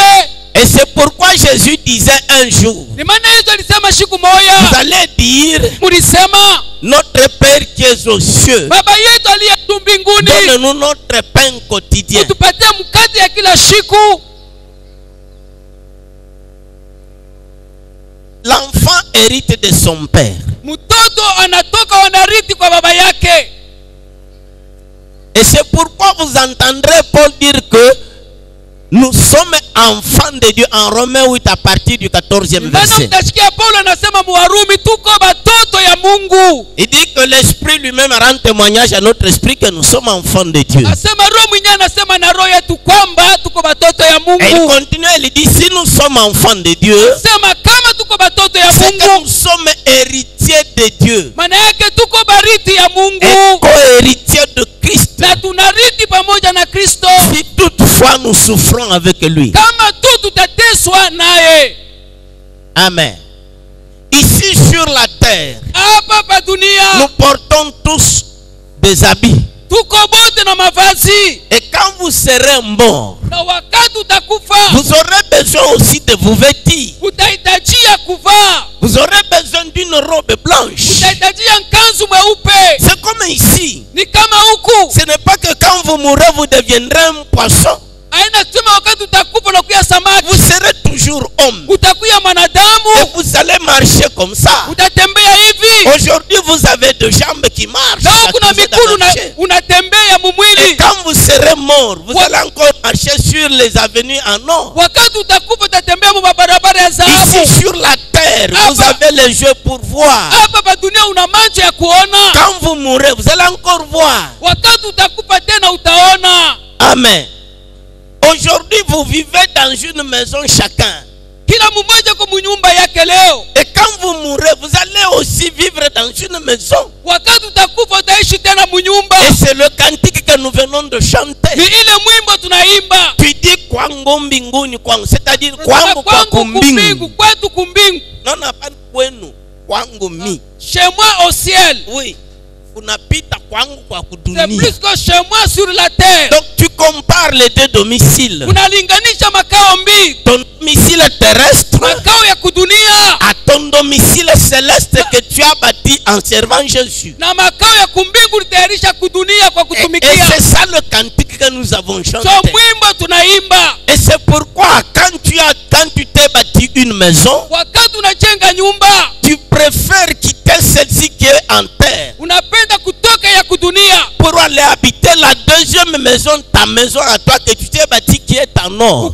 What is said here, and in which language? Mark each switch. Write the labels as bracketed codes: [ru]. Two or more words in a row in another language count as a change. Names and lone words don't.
[fr] Et c'est pourquoi Jésus disait un jour, [sw] Ni maana Yesu alisema siku [fr] vous [sw] moja, [fr] allez dire, [sw] mulisema [fr] notre Père qui est aux cieux, [sw] baba yetu aliye juu mbinguni, [fr] donne-nous notre pain quotidien. [sw] utupatie mkate ya kila siku. [fr] L'enfant hérite de son père. [sw] Mtoto anatoka wanarithi kwa baba yake. [fr] Et c'est pourquoi vous entendrez Paul dire que nous sommes enfants de Dieu en Romains 8 à partir du 14e [sw] Maana [fr] verset. [sw] mtasikia Paulo anasema Muwarumi tuko batoto ya Mungu. [fr] Il dit que l'Esprit lui-même rend témoignage à notre esprit que nous sommes enfants de Dieu. [sw] Asema roho mwenyewe anasema na roho yetu kwamba tuko batoto ya [fr] Et il [sw] Mungu. [fr] continue, il dit si nous sommes enfants de Dieu, [sw] Sema kama tuko batoto ya [fr] c'est que [sw] Mungu, [fr] nous sommes héritiers de Dieu [sw] maana yake tuko barithi ya [fr] et [sw] Mungu [fr] co-héritiers de Christ. [sw] na tunarithi pamoja na Kristo. [fr] Si toutefois nous souffrons avec lui. [sw] Kama tu tutateswa naye. [fr] Amen. Ici sur la terre, [sw] Hapa pa dunia [fr] nous portons tous des habits. [sw] tuko bote na mavazi, [fr] Et quand vous serez mort, [sw] na wakati utakufa [fr] vous aurez besoin aussi de vous vêtir. [sw] utahitajia kuvaa, [fr] Vous aurez besoin d'une robe blanche. [sw] utahitajia nkanzu mweupe. [fr] C'est comme ici. [sw] Ni kama huku [fr] Ce n'est pas que quand vous mourrez, vous deviendrez un poisson. [sw] aina kusema wakati utakufa na kuya samaki, [fr] Vous serez toujours homme. [sw] utakuya [fr] Et [sw] mwanadamu, [fr] vous allez marcher comme ça. [sw] utatembea hivi. [fr] Aujourd'hui, vous avez deux jambes qui marchent. [sw] Na [fr] ça [sw] kuna [fr] vous aide à [sw] miguu [fr] marcher. [sw] unatembea [fr] Et [sw] mumwili. [fr] quand vous serez mort, vous allez encore marcher sur les avenues en or. [sw] Wakati utakufa utatembea mu barabara ya dhahabu. [fr] Ici sur la terre, vous avez les yeux pour voir. [sw] Hapa pa dunia una macho ya kuona. [fr] Quand vous mourrez, vous allez encore voir. [sw] Wakati utakufa tena utaona. Amen. [fr] Aujourd'hui, vous vivez dans une maison chacun. [sw] Kila mmoja kwa munyumba yake leo. [fr] Et quand vous mourrez, vous allez aussi vivre dans une maison. [sw] Wakati utakufa utaishi tena munyumba. [fr] Et c'est le cantique que nous venons de [sw] Ni [fr] chanter. [sw] ile mwimbo tunaimba. [fr] Tu dis [sw] kwangu mbinguni kwangu, [fr] c'est-à-dire [sw] Tunasema kwangu kwa kumbingu. kumbingu, kwetu kumbingu. [fr] Non, non, pas kwenu, [sw] kwangu mi. [fr] Chez moi au ciel. Oui, [sw] unapita kwangu kwa [fr] C'est [sw] kudunia. [fr] plus que chez moi sur la terre. Donc tu compares les deux domiciles. [sw] Unalinganisha makao mbili. [fr] Ton domicile terrestre [sw] Makao ya kudunia [fr] à ton domicile céleste que tu as bâti en servant Jésus. [sw] na makao ya kumbingu ulitayarisha kudunia kwa [fr] Et [sw] kutumikia. [fr] c'est ça le cantique que nous avons chanté. [sw] So mwimbo tunaimba. [fr] Et c'est pourquoi quand tu t'es bâti une maison, [sw] Wakati unajenga nyumba, [fr] tu préfères quitter celle-ci qui est en terre [sw] unapenda kutoka ya kudunia [fr] pour aller habiter la deuxième maison, ta maison à toi que tu t'es bâti qui est en or.